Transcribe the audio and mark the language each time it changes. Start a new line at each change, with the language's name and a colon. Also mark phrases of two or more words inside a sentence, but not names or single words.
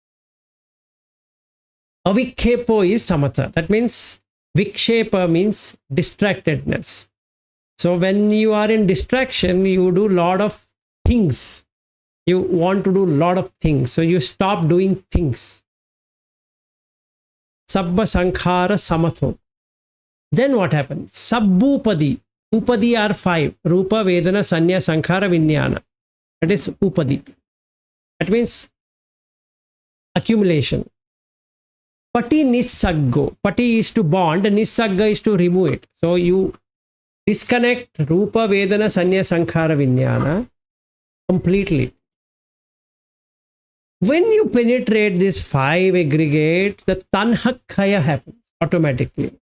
English: Avikhepo is samatha. That means vikshepa means distractedness. So when you are in distraction, you do a lot of things. You want to do a lot of things. So you stop doing things.
Pali: Sabba sankhara samatho.
English: Then what happens? Sabbupadi. Upadi are 5.
Pali: Rupa, Vedana, Sanya, Sankhara, Vijnana.
English: That is upadi. That means accumulation.
Pali: Pati nissaggo.
English: Pati is to bond. Nissagga is to remove it. So you disconnect
Pali: Rupa, Vedana, Sanya, Sankhara, Vijnana
English: completely. When you penetrate these 5 aggregates, the tanhakkaya happens automatically.